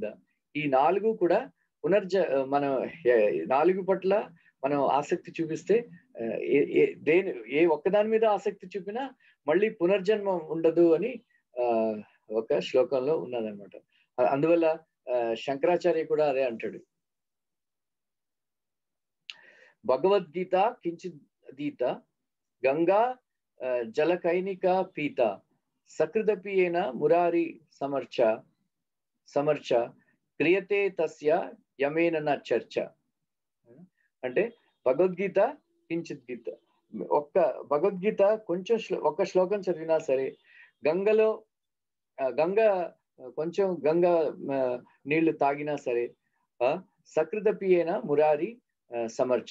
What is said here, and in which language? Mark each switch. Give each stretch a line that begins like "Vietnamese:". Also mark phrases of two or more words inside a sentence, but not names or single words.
Telugu: ఈ 4 కూడా మనం 4 పట్ల మనం ఆసక్తి చూపిస్తే ఏ ఒక్కదాని మీద ఆసక్తి చూపినా మళ్ళీ పునర్జన్మం ఉండదు అని ఒక శ్లోకంలో ఉన్నదన్నమాట. అందువల్ల శంకరాచార్య కూడా అదే అంటాడు.
Sanskrit: భగవద్గీత కించిదీత గంగా జలకైనిక పీత సకృదపి ఏన మురారి సమర్చ క్రియతే తస్య యమేన న చర్చ.
Telugu: అంటే భగవద్గీత కించిత్ గీత, భగవద్గీత కొంచెం ఒక్క శ్లోకం చదివినా సరే, గంగలో కొంచెం గంగ నీళ్లు తాగినా సరే,
Sanskrit: సకృదపియేన మురారి సమర్చ.